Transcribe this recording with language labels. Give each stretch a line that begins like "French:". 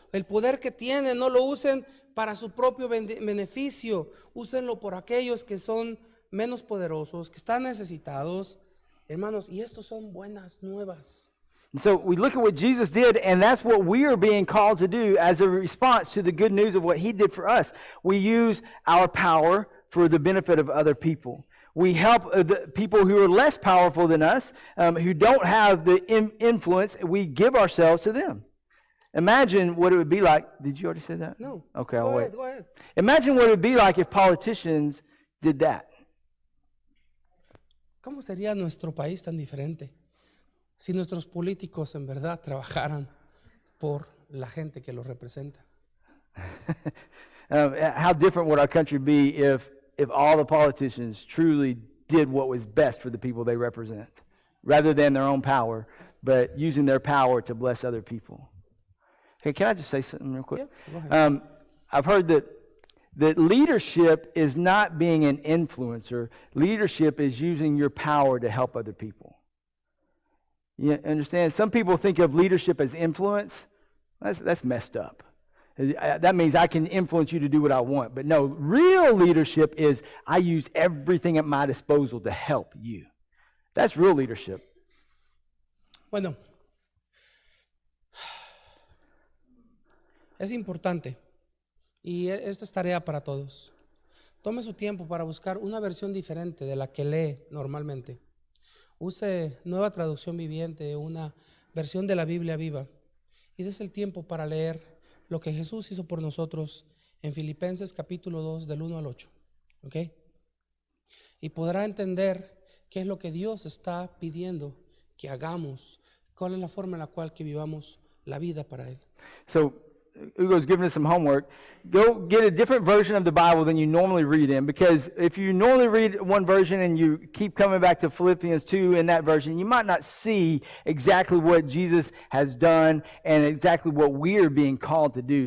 Spanish: El poder que tienen, no lo usen para su propio beneficio. Úsenlo por aquellos que son menos poderosos, que están necesitados. Hermanos, y estos son buenas nuevas.
English: And so we look at what Jesus did, and that's what we are being called to do as a response to the good news of what he did for us. We use our power for the benefit of other people. We help the people who are less powerful than us, who don't have the influence. We give ourselves to them. Imagine what it would be like. Did you already say that? No. Okay, I'll wait. Go ahead. Imagine what it would be like if politicians did that.
Spanish: ¿Cómo sería nuestro país tan diferente si nuestros políticos en verdad trabajaran por la gente que los representa?
English: How different would our country be if all the politicians truly did what was best for the people they represent, rather than their own power, but using their power to bless other people? Hey, can I just say something real quick? Yeah, go ahead. I've heard that leadership is not being an influencer. Leadership is using your power to help other people. You understand? Some people think of leadership as influence. That's messed up. That means I can influence you to do what I want. But no, real leadership is I use everything at my disposal to help you. That's real leadership.
Spanish: Bueno, es importante, y esta es tarea para todos. Tome su tiempo para buscar una versión diferente de la que lee normalmente. Use Nueva Traducción Viviente, una versión de la Biblia viva, y des el tiempo para leer lo que Jesús hizo por nosotros en Filipenses capítulo 2 del 1 al 8. ¿Ok? Y podrá entender qué es lo que Dios está pidiendo que hagamos, cuál es la forma en la cual que vivamos la vida para Él.
English: So Ugo's giving us some homework. Go get a different version of the Bible than you normally read in, because if you normally read one version and you keep coming back to Philippians 2 in that version, you might not see exactly what Jesus has done and exactly what we are being called to do.